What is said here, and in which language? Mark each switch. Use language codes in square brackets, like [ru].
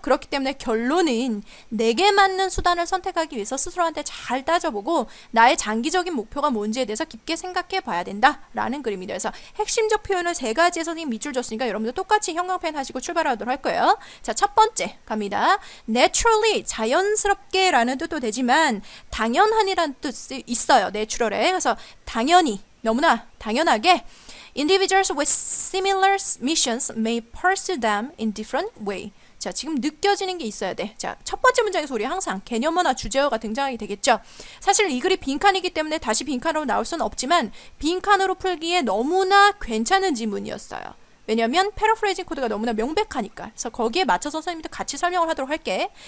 [ko] 그렇기 때문에 결론은 내게 맞는 수단을 선택하기 위해서 스스로한테 잘 따져보고 나의 장기적인 목표가 뭔지에 대해서 깊게 생각해 봐야 된다라는 글입니다. 그래서 핵심적 표현을 3가지에 선생님 밑줄 줬으니까 여러분들 똑같이 형광펜 하시고 출발하도록 할 거예요. 자, 첫 번째 갑니다. naturally, 자연스럽게 라는 뜻도 되지만 당연한이라는 뜻이 있어요. natural에. 그래서 당연히, 너무나 당연하게 [en] Individuals with similar missions may pursue them in different way. [ko] 자, 지금 느껴지는 게 있어야 돼. 자, 첫 번째 문장에서 우리 항상 개념어나 주제어가 등장하게 되겠죠. 사실 이 글이 빈칸이기 때문에 다시 빈칸으로 나올 수는 없지만 빈칸으로 풀기에 너무나 괜찮은 지문이었어요. 왜냐면 패러프레이징 코드가 너무나 명백하니까. 그래서 거기에 맞춰서 선생님들 같이 설명을 하도록 할게.